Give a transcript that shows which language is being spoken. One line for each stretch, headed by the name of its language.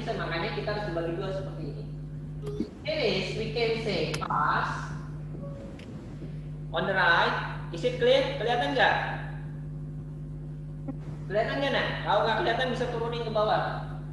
Indonesian: Bisa, makanya kita harus dibagi dua seperti ini.
English: Here we can say pass on the right. Is it clear?
Indonesian: Kelihatan nggak? Kelihatan nggak, nah? Kalau nggak kelihatan bisa turunin ke bawah.